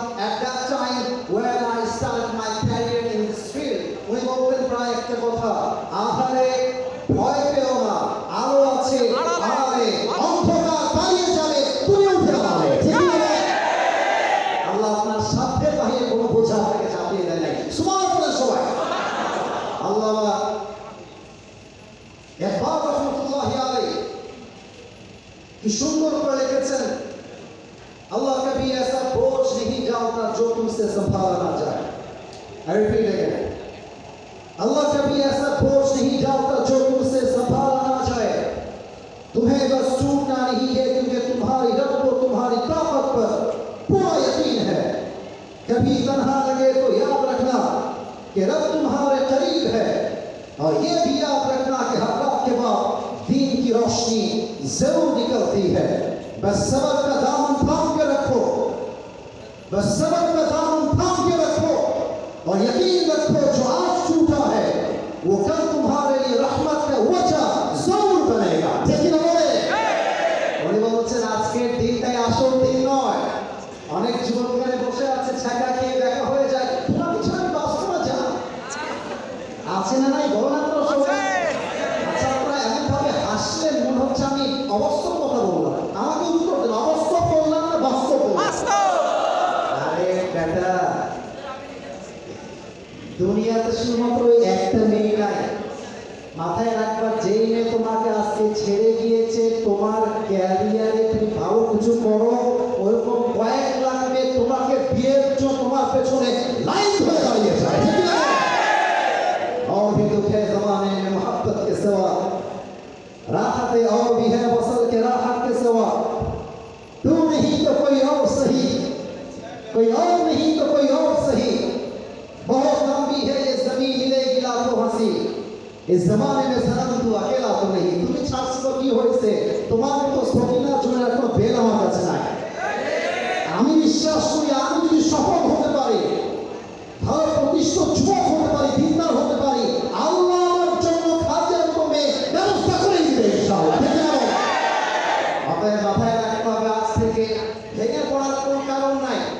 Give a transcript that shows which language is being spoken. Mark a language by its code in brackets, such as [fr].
[en] At that time when I started my career in this field, [bn] উনি বলতেন প্রায় একটা কথা, আধারে ভয় পেও না, আলো আছে আড়ালে, অন্ধকার পালিয়ে যাবে, তুমি উঠে দাঁড়াবে। ঠিক আছে? আল্লাহ আপনার সাধ্যের বাহিরে কোনো বোঝা আপনাকে চাপিয়ে দেয় নাই। সুবহানাল্লাহ সবাই। আল্লাহ ইকবাল রহমাতুল্লাহি আলাইহি কি সুন্দর করে লিখেছেন, [hi] अल्लाह कभी ऐसा बोझ नहीं डालता जो तुमसे संभाला ना जाए। [en] I repeat again, [hi] अल्लाह कभी ऐसा बोझ नहीं डालता जो तुमसे संभाला ना जाए। तुम्हें बस टूटना नहीं है, क्योंकि तुम्हारी रब को तुम्हारी ताकत पर पूरा यकीन है। कभी तन्हा लगे तो याद रखना कि रब तुम्हारे करीब है, और ये भी याद रखना कि हर रात के बाद दीन की रोशनी जरूर निकलती है। बस सबर का दामन थाम के रखो, बस सबर का दामन थाम के रखो, और यकीन रखो जो आज टूटा है वो कल तुम्हारे लिए रहमत का वजह जरूर बनेगा। ठीक है बोले? [bn] উনি বলছেন আজকের দিনটাই আসল দিন নয়। অনেক যুবক এখানে বসে আছে, ছাকা খেয়ে দেখা হয়ে যায়, তোমার পিছনে বাস্তবে যা আছে না নাই বলো না তো সবাই। আচ্ছা, আপনারা এমন ভাবে হাসলেন মনে হচ্ছে আমি অবাস্তব কথা বললাম। আমাকে উত্তর দেন, অবাস্তব বললাম না বাস্তব বললাম? আরে বেটা, দুনিয়াতে শুধুমাত্র একটা মেয়ে নাই, মাথায় রাখবা। যেই মেয়ে তোমাকে আজকে ছেড়ে গিয়েছে তোমার ক্যারিয়ারে তুমি ভালো কিছু করো, ওরকম কয়েক লাখ মেয়ে তোমাকে বিয়ের জন্য তোমার পেছনে লাইন ধরে দাঁড়িয়ে যায়। [hi] और भी दुख है ज़माने में मोहब्बत के सिवा, राहत और भी है वसल के राहत के सिवा, तू नहीं तो कोई और सही, कोई और नहीं तो कोई और सही, बहुत लंबी है ये ज़मीन मिलेगी लाखों हंसी, इस ज़माने में सनम तू अकेला तो नहीं, [bn] তুমি ছাড়ছো কি হয়েছে, তোমার তো সকিনার জন্য কোনো বেল আমার কাছে নাই। আমি বিশ্বাস করি আমি যদি সফল হতে পারি, ভালো প্রতিষ্ঠিত যুবক হতে পারি, দিনদার হতে পারি, আল্লাহ আমার জন্য খাদ্যের কমে ব্যবস্থা করে দিবে ইনশাআল্লাহ। ঠিক না? অতএব মাথায় রাখতে হবে আজ থেকে ভেঙে পড়ার কোনো কারণ নাই।